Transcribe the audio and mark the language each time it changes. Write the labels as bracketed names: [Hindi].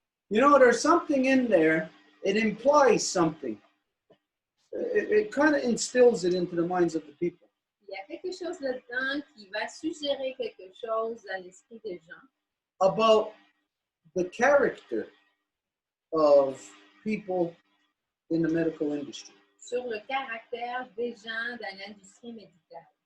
[English] You know, there's something in there. It implies something. It kind of instills it into the minds of the people. [French] Il y a quelque chose là-dedans qui va suggérer quelque chose à l'esprit des gens [English] About the character of people in the medical industry. [French] sur le caractère des gens dans l'industrie médicale.